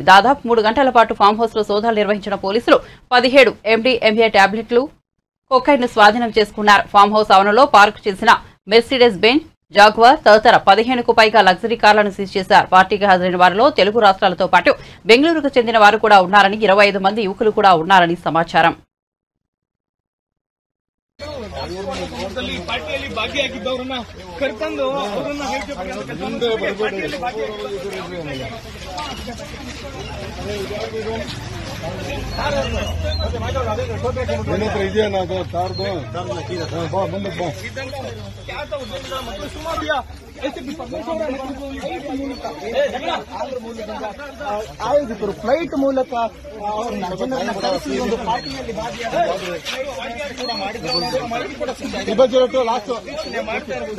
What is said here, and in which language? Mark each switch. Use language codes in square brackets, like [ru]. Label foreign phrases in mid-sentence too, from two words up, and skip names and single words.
[te] దాదాపు 3 గంటల పాటు [en] farm house [te] లో సోదాలు నిర్వహించిన పోలీసులు 17 MDMA టాబ్లెట్లు, కొకైన్ ను స్వాధీనం చేసుకున్నారు. [en] farm house [te] ఆవరణలో పార్క్ చేసిన మెర్సిడెస్ బెంజ్, జాగ్వార్ తదితర 15కు పైగా లగ్జరీ కార్లను సీజ్ చేశారు. పార్టీకి హాజరైన వారిలో తెలుగు రాష్ట్రాలతో పాటు బెంగళూరుకు చెందిన వారు కూడా ఉన్నారని, 25 మంది యువకులు కూడా ఉన్నారని సమాచారం. [kn] ಪಾರ್ಟಿಯಲ್ಲಿ ಭಾಗಿಯಾಗಿದ್ದವರನ್ನ ಕರ್ಕೊಂಡು ಅವರನ್ನ ಇದೆಯಾ ಕಾರ್ದು ಮುಂದಕ್ಕೆ ಆಯೋಜಕರು ಫ್ಲೈಟ್ ಮೂಲಕ ಜನರನ್ನ ಕರೆಸಿ ಒಂದು ಪಾರ್ಟಿಯಲ್ಲಿ ಮಾಡ್ತಾ ಇರ್ಬೋದು.